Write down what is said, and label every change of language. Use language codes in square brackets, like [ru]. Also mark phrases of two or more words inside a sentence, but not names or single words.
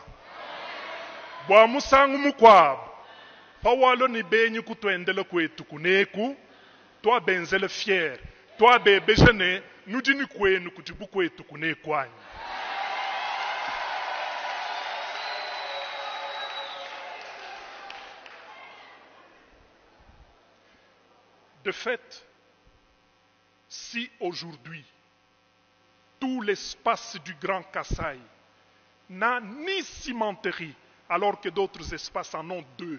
[lua] bwa musangu mukwabo pawalo ni benyi kutwendele kwetu kuneku twabenzele fier twabebejene nudini kwenu kutibu kwetu kunekwanyi. [fr] De fait, si aujourd'hui tout l'espace du Grand Kasaï n'a ni cimenterie, alors que d'autres espaces en ont deux.